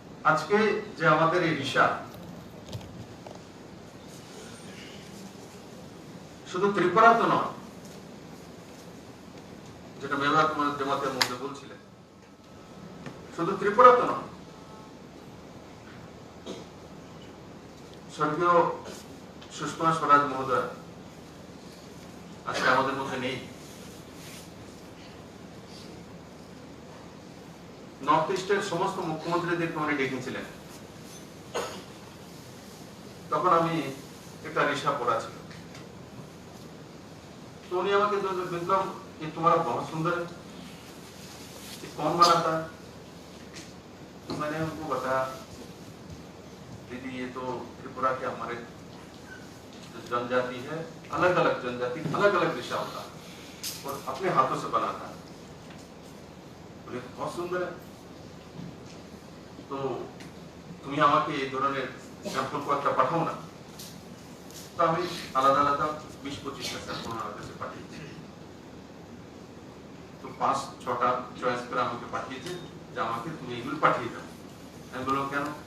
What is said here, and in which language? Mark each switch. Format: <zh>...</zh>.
<bn>আজকে যে আমাদের এই ঋষা শুধু ত্রিপুরা তো নয়, যেটা মেবা কুমার জমাতিয়ার মধ্যে বলছিলেন, শুধু ত্রিপুরা তো নয়, স্বর্গীয় সুষমা স্বরাজ মহোদয় আজকে আমাদের মধ্যে নেই। নর্থ ইস্টের সমস্ত মুখ্যমন্ত্রীদেরকে উনি ডেকেছিলেন। তখন আমি একটা ঋষা পড়া ছিল,</bn> <hi>तो उन्हें</hi> <bn>আমাকে দেখলাম</bn> <hi>कि तुम्हारा बहुत सुंदर है, ये कौन बनाता है? तो मैंने उनको बताया, दीदी ये तो त्रिपुरा के हमारे जनजाति है, अलग अलग जनजाति अलग अलग ऋषा होता है और अपने हाथों से बनाता है। बोले बहुत सुंदर है, तो</hi> <bn>তুমি আমাকে এই ধরনের স্যাম্পল কয়েকটা পাঠাও না। তো আমি আলাদা আলাদা 20-25টা স্যাম্পল আমার কাছে পাঠিয়েছি। তো 5-6টা চয়েস করে আমাকে পাঠিয়েছে যে আমাকে তুমি এগুলো পাঠিয়ে দাও। আমি বললাম কেন?</bn>